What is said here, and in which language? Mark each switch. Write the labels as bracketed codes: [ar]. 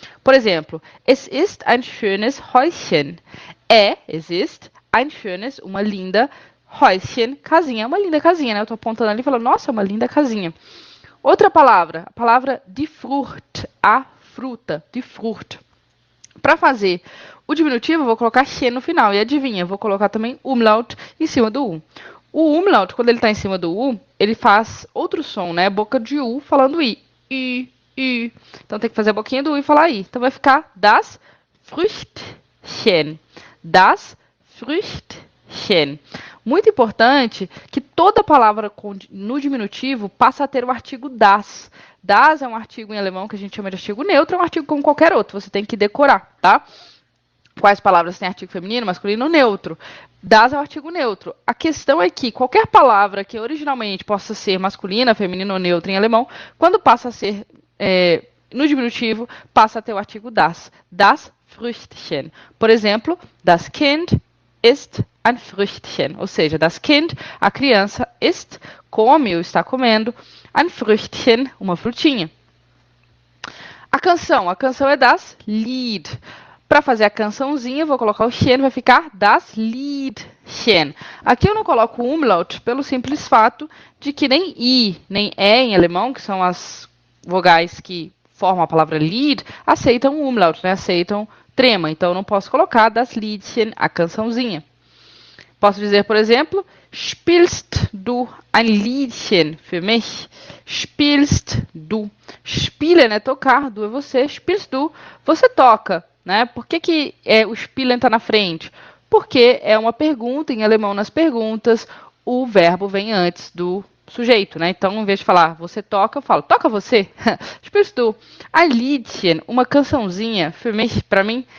[pt] Por exemplo, [de] es ist ein schönes Häuschen. Es ist ein schönes, [pt] uma linda Häuschen, casinha. É uma linda casinha, né? Eu tô apontando ali e falando, nossa, é uma linda casinha. Outra palavra, a palavra die Frucht, a fruta, die Frucht. Para fazer o diminutivo, eu vou colocar chen no final. E adivinha, eu vou colocar também umlaut em cima do U. O umlaut, quando ele está em cima do U, ele faz outro som, né? Boca de U falando I. I, I. Então tem que fazer a boquinha do U e falar I. Então vai ficar das Früchtchen. Das Früchtchen. Muito importante que toda palavra no diminutivo passa a ter o artigo das. Das é um artigo em alemão que a gente chama de artigo neutro, é um artigo como qualquer outro, você tem que decorar, tá? Quais palavras têm artigo feminino, masculino, neutro? Das é o artigo neutro. A questão é que qualquer palavra que originalmente possa ser masculina, feminina ou neutra em alemão, quando passa a ser no diminutivo, passa a ter o artigo das. [de] Das Früchtchen. [pt] Por exemplo, [de] das Kind ist ein Früchtchen. [pt] Ou seja, das Kind, a criança, ist, come ou está comendo, ein Früchtchen, uma frutinha. A canção é das Lied. Para fazer a cançãozinha, eu vou colocar o chen, vai ficar das Liedchen. Aqui eu não coloco o umlaut pelo simples fato de que nem I, nem E em alemão, que são as vogais que formam a palavra Lied, aceitam o umlaut, né? Aceitam trema. Então eu não posso colocar das Liedchen, a cançãozinha. Posso dizer, por exemplo, [de] spielst du ein Liedchen für mich? Spielst du. [pt] Spielen é tocar, du é você. [de] Spielst du, [pt] você toca. Né? Por que o spielen está na frente? Porque é uma pergunta, em alemão nas perguntas, o verbo vem antes do sujeito. Né? Então, em vez de falar você toca, eu falo toca você. [de] Spielst du ein Liedchen, [pt] uma cançãozinha [de] für mich, [pt] para mim?